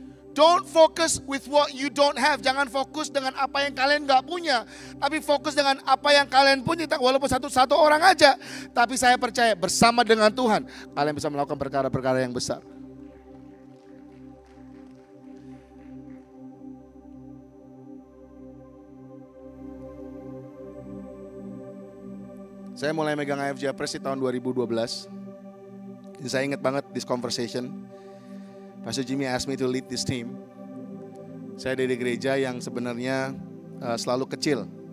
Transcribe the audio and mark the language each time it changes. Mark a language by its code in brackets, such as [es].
[en] Don't focus with what you don't have. [id] Jangan fokus dengan apa yang kalian gak punya. Tapi fokus dengan apa yang kalian punya. Walaupun satu orang aja. Tapi saya percaya bersama dengan Tuhan, kalian bisa melakukan perkara-perkara yang besar. Saya mulai megang IFJ Press di tahun 2012. Saya ingat banget [en] this conversation. Pastor Jimmy asked me to lead this team. [id] Saya dari gereja yang sebenarnya selalu kecil.